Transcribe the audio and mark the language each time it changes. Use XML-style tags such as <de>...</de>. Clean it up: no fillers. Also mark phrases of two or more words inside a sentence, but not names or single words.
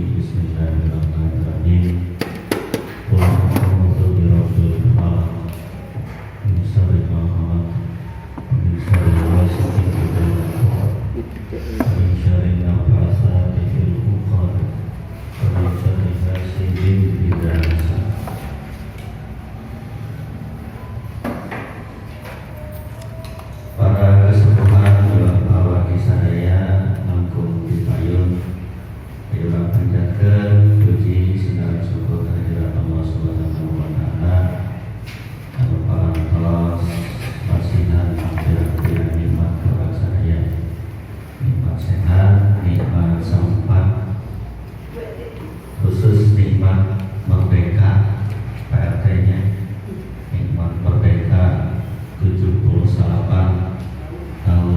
<ar>بسم الله الرحمن الرحيم. قل أعوذ برب الفلق من شر ما خلق ومن شر غاسق إذا وقب ومن شر النفاثات في العقد ومن شر حاسد إذا حسد.</ar> <su>Para kesepuhan bapak sadaya langkung dipayun ayeuna panjatkeun puji sinaran syukur kehadirat Allah</su> <ar>سبحانه وتعالى</ar> <su>anu parantos pasihan pira-pira nikmat bapak sadaya, nikmat sehat, nikmat sempat, khusus nikmat merdeka PRT-nya, nikmat merdeka 78 tahun.</su>